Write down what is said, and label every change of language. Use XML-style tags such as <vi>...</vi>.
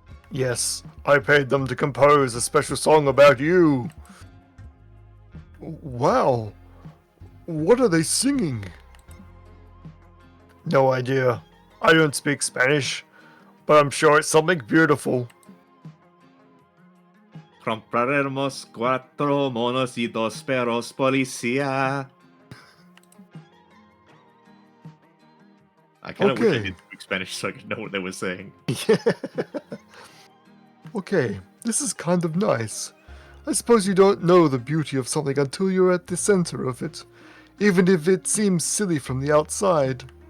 <en>Yes, I paid them to compose a special song about you. Wow. What are they singing? No idea. I don't speak Spanish, but I'm sure it's something beautiful.</en> <es>Compraremos 4 monos y 2 perros policía.</es> <en>I kind of wish I Okay. did speak Spanish so I could know what they were saying. Okay, this is kind of nice. I suppose you don't know the beauty of something until you're at the center of it, even if it seems silly from the outside.</en>